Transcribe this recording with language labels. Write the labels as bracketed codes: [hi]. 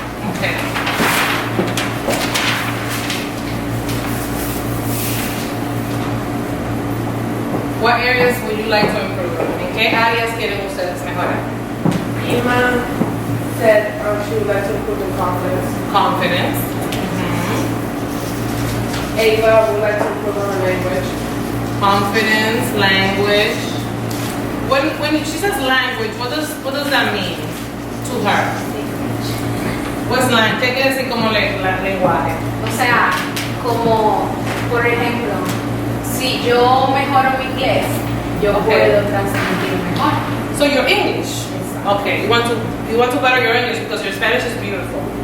[en] Okay. What areas would you like to improve? [es] ¿En qué áreas quieren ustedes mejorar? [en] Ima said she would like to improve in confidence. Confidence. Ava would like to improve on her language. Confidence, language. When she says language, what does that mean to her? What's language? [es] ¿Qué quiere decir como lenguaje? O sea, como, por ejemplo, si yo mejoro mi inglés, yo [en] Ok. [es] puedo transmitir mejor. [en] So your English. Okay, you want to better your English because your Spanish is beautiful.